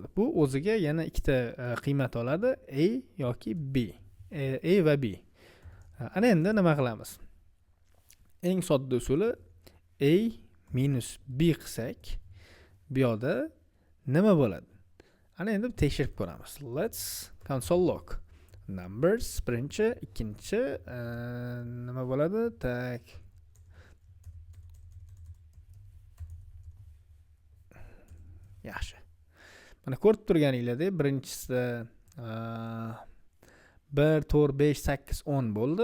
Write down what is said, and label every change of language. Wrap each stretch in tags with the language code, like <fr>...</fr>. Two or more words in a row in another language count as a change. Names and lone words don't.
<uz>Bu o'ziga yana ikkita qiymat oladi, A yoki B. A va B. Ana endi nima qilamiz? Eng sodda usuli A minus B qilsak, bu yoqda nima bo'ladi? Ana endi tekshirib ko'ramiz.</uz> <en>Let's console log.</en> <uz>Numbers birinchi, ikkinchi nima bo'ladi? Tak. Yaxshi. Mana ko'rib turganinglardek, birinchisida 1, 4, 5, 8, 10 bo'ldi.</uz>